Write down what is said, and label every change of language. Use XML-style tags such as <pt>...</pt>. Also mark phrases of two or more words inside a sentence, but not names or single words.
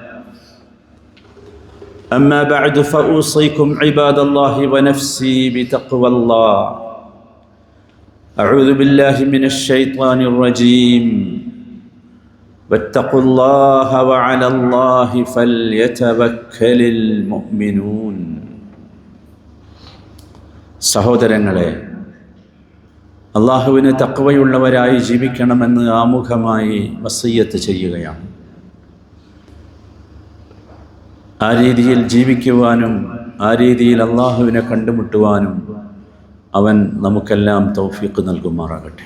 <ar>أما بعد فأوصيكم عباد الله ونفسي بتقوى الله أعوذ بالله من الشيطان الرجيم واتقوا الله وعلى الله فليتوكل المؤمنون.</ar> <ml>സഹോദരങ്ങളെ, അള്ളാഹുവിന് തഖ്വയുള്ളവരായി ജീവിക്കണമെന്ന് ആമുഖമായി വസിയ്യത്ത് ചെയ്യുകയാണ്. ആ രീതിയിൽ ജീവിക്കുവാനും ആ രീതിയിൽ അള്ളാഹുവിനെ കണ്ടുമുട്ടുവാനും അവൻ നമുക്കെല്ലാം തൗഫീഖ് നൽകുമാറാകട്ടെ.</ml>